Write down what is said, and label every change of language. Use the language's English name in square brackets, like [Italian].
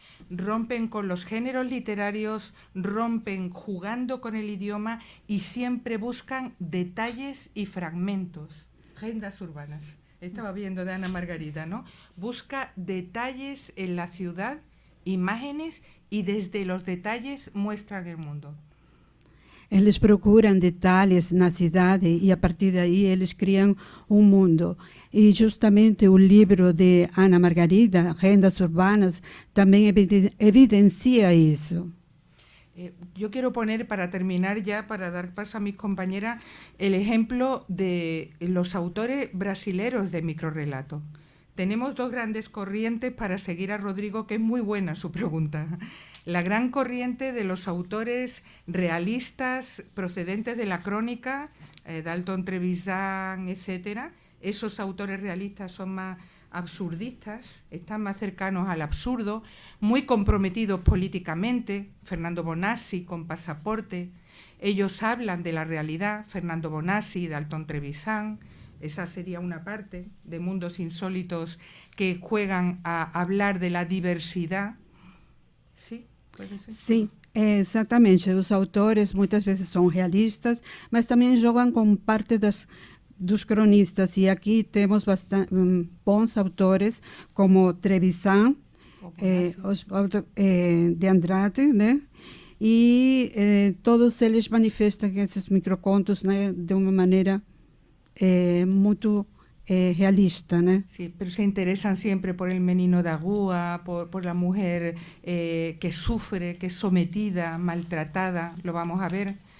[Spanish] Rompen con los géneros literarios, rompen jugando con el idioma y siempre buscan detalles y fragmentos. Agendas urbanas. Estaba viendo de Ana Margarita, ¿no? Busca detalles en la ciudad, imágenes, y desde los detalles muestran el mundo. [Portuguese] Eles procuram detalhes na cidade e, a partir daí, eles criam um mundo. E, justamente, o livro de Ana Margarida, Agendas Urbanas, também evidencia isso. [Spanish] Yo quiero poner, para terminar ya, para dar paso a mis compañeras, el ejemplo de los autores brasileros de microrrelato. Tenemos dos grandes corrientes para seguir a Rodrigo, que es muy buena su pregunta. La gran corriente de los autores realistas procedentes de la crónica, Dalton Trevisan, etcétera. Esos autores realistas son más absurdistas, están más cercanos al absurdo, muy comprometidos políticamente. Fernando Bonassi con Pasaporte. Ellos hablan de la realidad, Fernando Bonassi, Dalton Trevisan. Esa sería una parte de mundos insólitos que juegan a hablar de la diversidad. ¿Sí? ¿Puede ser? [Portuguese] Sim, exatamente. Os autores muitas vezes são realistas, mas também jogam com parte dos cronistas. E aqui temos bons autores, como Trevisan, de Andrade, né? E todos eles manifestam esses microcontos, né, de uma maneira muito realista, né? [Spanish] Sí, pero se interesan siempre por el [Portuguese] menino da rúa, [Spanish] por la mujer que sufre, que es sometida, maltratada, lo vamos a ver.